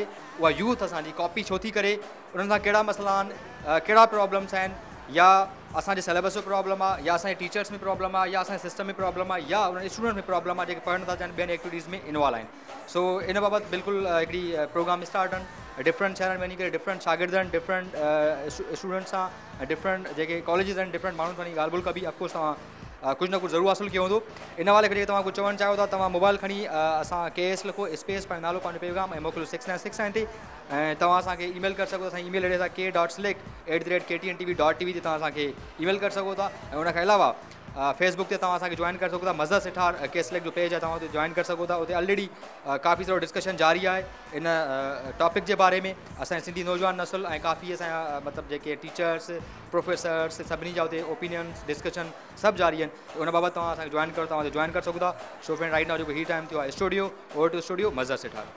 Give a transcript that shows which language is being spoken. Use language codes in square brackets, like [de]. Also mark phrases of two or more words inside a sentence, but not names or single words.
[sd] उहा यूथ असांजी कॉपी छो थी करे, उन्हनि सां कहिड़ा मसइला आहिनि, कहिड़ा प्रॉब्लम्स आहिनि, या असांजे सिलेबस में प्रॉब्लम आहे, या असांजे टीचर्स में प्रॉब्लम आहे, या असांजे सिस्टम में प्रॉब्लम आहे, या उन्हनि स्टूडेंट में प्रॉब्लम आहे जेके पढ़नि था चाहिनि, ॿियनि एक्टिविटीज़ में इन्वॉल्व आहिनि। सो इन बाबति बिल्कुलु हिकिड़ी प्रोग्राम स्टार्ट आहिनि। डिफरेंट शहरनि में वञी करे डिफरेंट शागिर्दनि, [en] different students [sd] सां, डिफरेंट जेके कॉलेजिस आहिनि, डिफरेंट माण्हुनि सां वञी ॻाल्हि ॿोल कबी। [en] of course [sd] तव्हां कुछ ना कुछ ज़रूर हासिल किया हूंदो। इन वाले करे तव्हां कुछ चवणु चाहियो था, तव्हां मोबाइल खणी असां KS लिखो स्पेस पंहिंजो नालो पंहिंजो पैगाम ऐं मोकिलियो 696 ते। ऐं तव्हां असांखे ईमेल करे सघो था। असांजी [en] email address [sd] आहे k.select@ktntv.tv ते तव्हां असांखे ईमेल करे सघो था। ऐं उनखां अलावा फेसबुक ते तव्हां असांखे जॉइन करे सघो था। मज़ा सिठार के सिलेक्ट जो पेज आहे, तव्हां उते जॉइन करे सघो था। उते ऑलरेडी काफ़ी सारो डिस्कशन जारी आहे इन टॉपिक जे बारे में। असांजी सिंधी नौजवान नस्ल ऐं काफ़ी असांजा मतिलबु जेके [en] teachers, professors, [sd] सभिनी जा उते [en] opinions, discussion [sd] सभु जारी आहिनि। उन बाबति तव्हां असांखे जॉइन करो, तव्हां उते जॉइन करे सघो था। [en] so friend, right now [sd] जेको ही टाइम थियो आहे स्टूडियो, [en] over to studio [sd] मज़ा सिठार।